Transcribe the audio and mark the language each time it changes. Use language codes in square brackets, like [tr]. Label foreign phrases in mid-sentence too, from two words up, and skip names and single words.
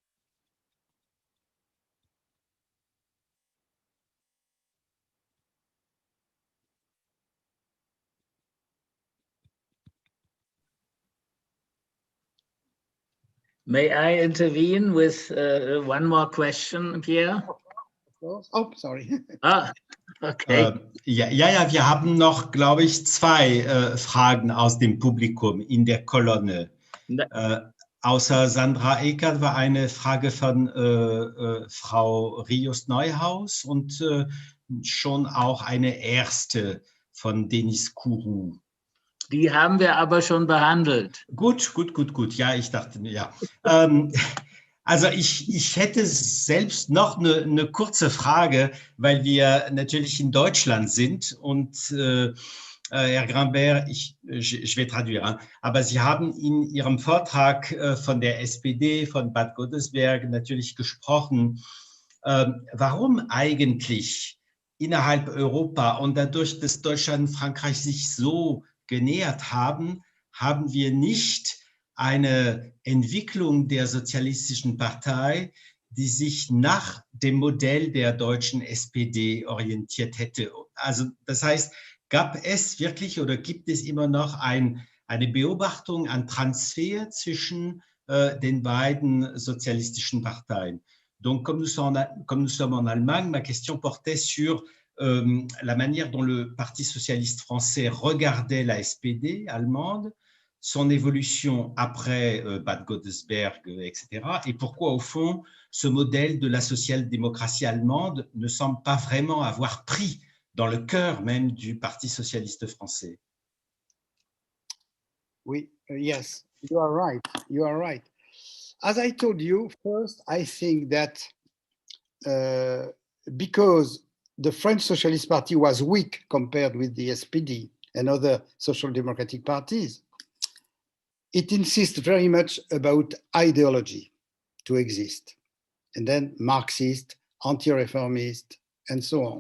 [en] May I intervene with one more question, Pierre? Oh, sorry. Ah, okay. [de] Ja, wir haben noch, glaube ich, zwei Fragen aus dem Publikum in der Kolonne. Außer Sandra Eckert war eine Frage von Frau Rios-Neuhaus und schon auch eine erste von Denis Kourou. Die haben wir aber schon behandelt. Gut. Ja, ich dachte, ja. Also ich hätte selbst noch eine kurze Frage, weil wir natürlich in Deutschland sind und Herr [fr] Grunberg, ich vais traduire, hein, [de] aber Sie haben in Ihrem Vortrag von der SPD, von Bad Godesberg natürlich gesprochen, warum eigentlich innerhalb Europa und dadurch, dass Deutschland und Frankreich sich so genähert haben, haben wir nicht eine Entwicklung der Sozialistischen Partei, die sich nach dem Modell der deutschen SPD orientiert hätte. Also das heißt, gab es wirklich oder gibt es immer noch eine Beobachtung, ein Transfer zwischen den beiden sozialistischen Parteien? [fr] Donc, comme nous sommes en Allemagne, ma question portait sur la manière dont le Parti socialiste français regardait la SPD allemande, son évolution après Bad Godesberg, etc. Et pourquoi, au fond, ce modèle de la social-démocratie allemande ne semble pas vraiment avoir pris dans le cœur même du Parti socialiste français. Oui, [en] yes, you are right. You are right. As I told you, first, I think that because the French Socialist Party was weak compared with the SPD and other social democratic parties, it insists very much about ideology to exist, and then Marxist, anti-reformist, and so on.